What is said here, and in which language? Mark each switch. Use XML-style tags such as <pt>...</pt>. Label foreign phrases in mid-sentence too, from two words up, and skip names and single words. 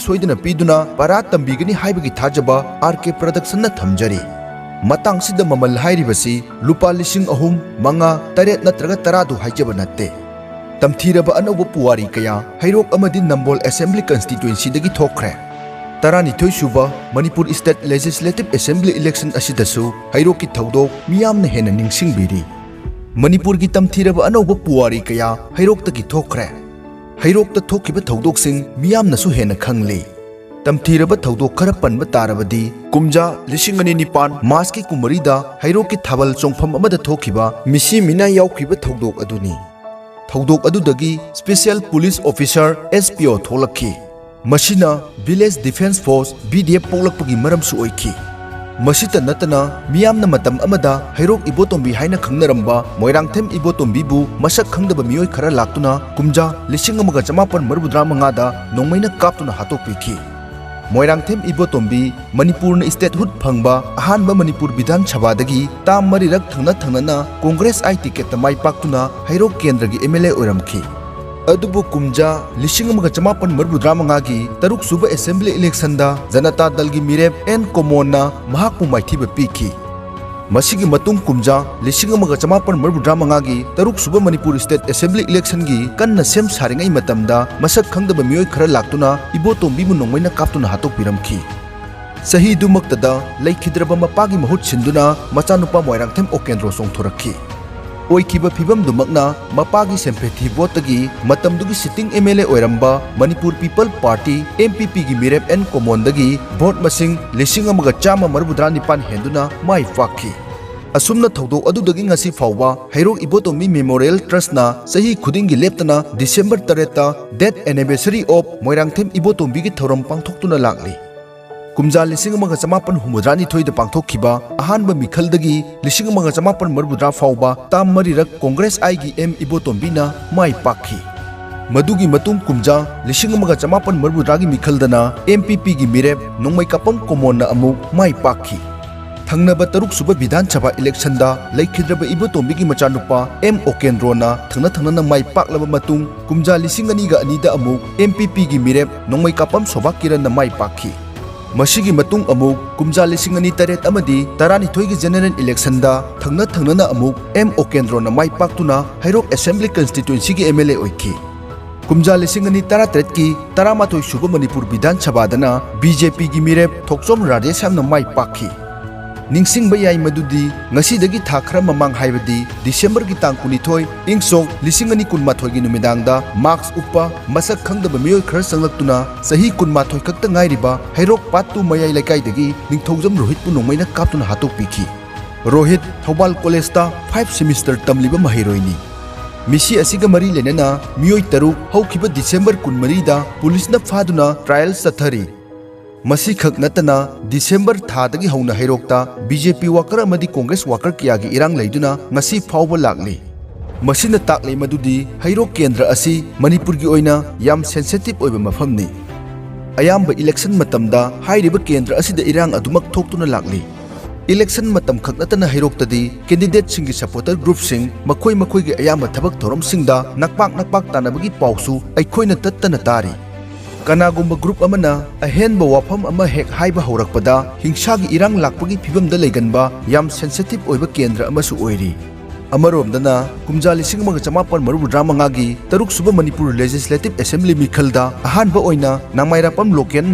<mni>सोइदना पीदुना पारा तंबीगनी हाइबगी थाजबा आरके प्रोडक्शन न थमजरी मतंगसिदा ममल हाइरिबसी लुपा लिसिंग अहुम मंगा तरेत नत्रगा तरादु हाइजबा नत्ते तमथीरबा अनौबा पुवारी कया हैरोक अमदि नंबोल</mni> <en>assembly constituency</en> <mni>दगी थोखरे तरानिथोई सुबा मणिपुर</mni> <en>state legislative assembly election</en> <mni>असिदसु हैरोक की थौदोक मियामना हेना निंगसिंगबिरी मणिपुर की तमथीरबा अनौबा पुवारी कया हैरोक तगी थोखरे हैरोक त थोखिबा थौदोकसिंग मियामनासु हेना खंगले तमथीरबा थौदोक खरा पनबा तारबदी कुमजा लिसिंग अनि निपान मास की कुमरीदा हैरोक की थाबल चोंगफम अमदा थोखिबा मिसी मिना यावखिबा थौदोक अदुनी थौदोक अदुदगी</mni> <en>special police officer</en> <mni>SPO थोलखी मशीना</mni> <en>village defense force</en> <mni>BDF पोलकपगी मरमसु ओइखी मशीता नतना मियामना मतम अमदा हैरोक इबोतोंबी हाइना खंगनरंबा मोइरांगथेम इबोतोंबीबु मसक खंगदबा मियोय खरा लाक्तुना कुमजा लिसिंग अमगा चमापन मरबुद्रा मंगादा नोंमैना कापतुना हातोकपिखी मोइरांगथेम इबोतोंबी मणिपुर स्टेट हुड फंगबा अहानबा मणिपुर विधान सभादगी ताम मरिरक थंगना थंगना कांग्रेस आई टिकेट माई पाक्तुना हैरोक केंद्रगी MLA ओइरमखी अदुबु कुमजा लिसिंग अमगा चमापन मरबुद्रा मंगागी तरुक सुबा</mni> <en>assembly election</en> <mni>दा जनता दल की मिरेप एन कोमोना महाकु माइथीबा पीखी मसिगी मतुंग कुमजा लिसिंग अमगा चमापन मरबुद्रा मंगागी तरुक सुबा मणिपुर</mni> <en>state assembly election</en> <mni>की कन्ना सेम सारिंगै मतमदा मसक खंगदबा मियोय खरा लाक्तुना इबोतोंबीबु नोंमैना कापतुना हातोकपिरमखी सही दुमक्तदा लैखिद्रबा मपागी महुत सिंदुना मचानुपा मोइरांगथेम ओकेंद्रो सोंथोरखी ओइखिबा फिबम दुमकना मपागी सेम्पेथी वोटगी मतमदुगी</mni> <en>sitting MLA</en> <mni>ओइरंबा मणिपुर पीपल पार्टी MPP की मिरेप एन कोमोंदगी वोट मसिंग लिसिंग अमगा चामा मरबुद्रा निपान हेंदुना माई पाखी असुमना थौदोक अदुदगी ngasi फावबा हैरोक इबोतोंबी मेमोरियल ट्रस्टना सही खुदिंगी लेप्तना डिसेंबर 3</mni> <en>death anniversary of</en> <mni>मोइरांगथेम इबोतोंबी की थौरम पांथोक्तुना लागली कुमजा लिसिंग अमगा चमापन हुमुद्रानी थोइदा पांथोखिबा अहानबा मिखलदगी लिसिंग अमगा चमापन मरबुद्रा फावबा ताम मरिरक कांग्रेस आई की M इबोतोंबीना माई पाखी मदुगी मतुंग कुमजा लिसिंग अमगा चमापन मरबुद्रागी मिखलदना MPP की मिरेप नोंमै कापम कोमोनना अमुक माई पाखी थंगनबा तरुक सुबा विधान सभा इलेक्शन दा लैखिद्रबा इबोतोंबीगी मचानुपा M ओकेंद्रोना थंगना थंगना माई पाकलबा मतुंग कुमजा लिसिंग अनीगा अनीदा अमुक MPP की मिरेप नोंमै कापम सोबा किरणना माई पाखी मसिगी मतुंग अमुक कुमजा लिसिंग अनि तरेत अमदी तरानिथोइगी</mni> <en>general election</en> <mni>दा थंगना थंगना अमुक M ओकेंद्रोना माई पाक्तुना हैरोक</mni> <en>assembly constituency</en> <mni>की MLA ओइखी कुमजा लिसिंग अनि तरातरेत की तरामाथोइ सुबा मणिपुर विधान सभादना BJP की मिरेप थोकचोम राजेशमना माई पाखी निंगसिंगबा याई मदुदी ngasiदगी था खरा ममांग हाइबदी डिसेंबर की तांग 12 इंगसोक लिसिंग अनि कुनमाथोइ की नुमिदांगदा मार्क्स उपा मसक खंगदबा मियोय खरा संगलक्तुना सही कुनमाथोइ कक्ता गाइरिबा हैरोक पातु मयाई लेकाइदगी निंगथौजम रोहित पु नोंमैना कापतुना हातोकपिखी रोहित थौबाल कॉलेजता 5 सेमिस्टर तमलिबा महिरोइनी मिसी असिगा मरी लेनना मियोय तरुक हौखिबा डिसेंबर 14 दा पुलिसना फादुना ट्रायल सथरी मसी खक नतना डिसेंबर थादगी हौना हैरोकता BJP वाकर अमदी कांग्रेस वाकर कियागी इरांग लैदुना ngasi फावबा लागली मसिना ताकले मदुदी हैरोक केंद्र असि मणिपुर की ओइना याम सेंसिटिव ओइबा मफमनी अयाम इलेक्शन मतमदा हाइरिबा केंद्र असिदा इरांग अदुमक थोक्तुना लागली इलेक्शन मतम खक नतना हैरोकतदी कैंडिडेट सिंगी</mni> <en>supporter group</en> <mni>सिंग मखोय मखोय की अयाम थबक थोरम सिंगदा नकपाक तानबगी पाउसु अखोयना तत्तना तारी कनागुम्बा ग्रुप अमना अहेनबा वाफम अमा हेक हाइबा हौरकपदा हिंसागी इरांग लाकपगी फिबमदा लेगनबा याम सेंसिटिव ओइबा केंद्र अमसु ओइरी अमरोमदना कुमजा लिसिंग अमगा चमापन मरबुद्रा मंगागी तरुक सुबा मणिपुर लेजिस्लेटिव असेंबली मिखलदा अहानबा ओइना नामाइरापम लोकेन</mni>